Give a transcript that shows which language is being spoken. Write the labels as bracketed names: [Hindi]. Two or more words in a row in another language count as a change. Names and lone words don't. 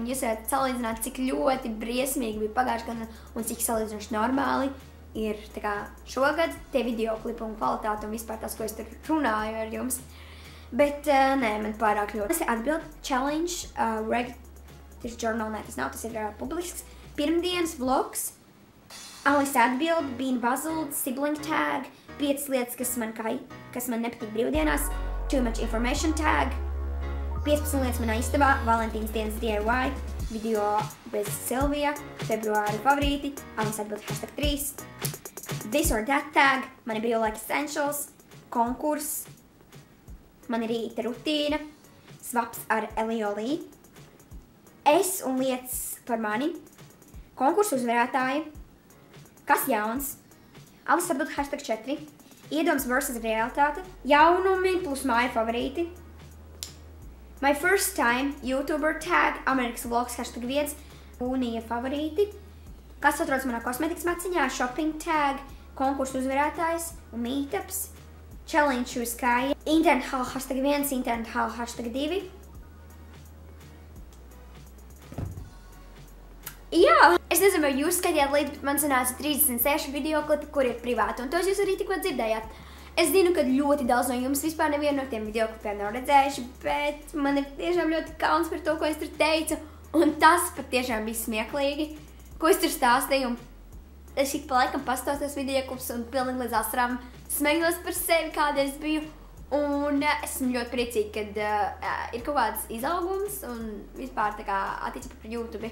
[Latvian] Jūs varat salīdzināt, cik ļoti briesmīgi bija pagājušā gada un cik salīdzinoši normāli ir šogad tie videoklipi un kvalitāte un vispār tas, ko es tur runāju ar jums. Bet nē, man pārāk ļoti. Tas ir atbild challenge, tas journal, nē, tas nav, tas ir publisks. Pirmdienas vlogs, Alise atbild, [English] been buzzled, sibling tag, [Latvian] 5 lietas, kas man nepatīk brīvdienās, [English] too much information tag, [Latvian] 15 lietas manā istabā, Valentīnas dienas DIY, video bez Silvija, februāra favorīti, Alise atbild #3, [English] this or that tag, [Latvian] mani brīvlaika essentials, konkurss, mani rīta rutīna, swaps ar Eliolī, es un lietas par mani, konkursu uzvarētāji, kas jauns, Alise atbild #4, iedoms versus realitāte, jaunumi plus māja favorīti, [English] my first time YouTuber tag, [Latvian] Amerikas vlogs #1, jūnija favorīti, kas atrodas manā kosmetikas maciņā, [English] shopping tag, [Latvian] konkursu uzvarētājs un meetups, challenge uz kāja, [English] internet hall #1, internet hall #2. [Latvian] Jā! Es nezinu, vai jūs skatījāt līdzi, bet man sanāca 36 videoklipi, kur ir privāti, un tos jūs arī tikko dzirdējāt. Es zinu, ka ļoti daudz no jums vispār nevienu no tiem videoklipiem nav redzējuši, bet man ir tiešām ļoti kauns par to, ko es tur teicu, un tas pat tiešām bija smieklīgi, ko es tur stāstīju, un es ik pa laikam pastāstos videoklipus un pilnīgi līdz asarām smējos par sevi, kāda es biju, un esmu ļoti priecīga, kad ir kaut kāds izaugums un vispār attiecībā par YouTube.